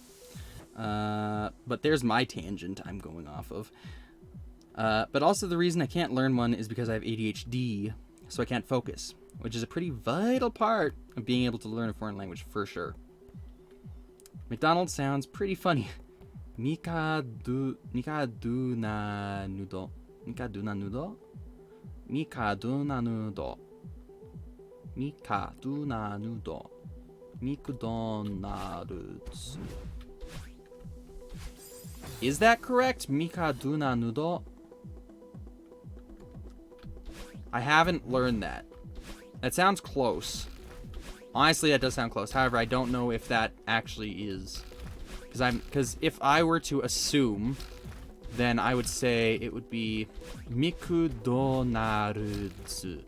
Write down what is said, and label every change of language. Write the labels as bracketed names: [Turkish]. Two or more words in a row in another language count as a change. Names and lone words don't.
[English] But there's my tangent I'm going off of. But also the reason I can't learn one is because I have ADHD, so I can't focus, which is a pretty vital part of being able to learn a foreign language for sure. McDonald's sounds pretty funny. Mikaduna nudo. Mikaduna nudo? Mikaduna nudo. Mikaduna nudo. McDonald's. Is that correct? Mikaduna nudo? I haven't learned that. That sounds close. Honestly, that does sound close. However, I don't know if that actually is. Because if I were to assume, then I would say it would be Miku do narudzu.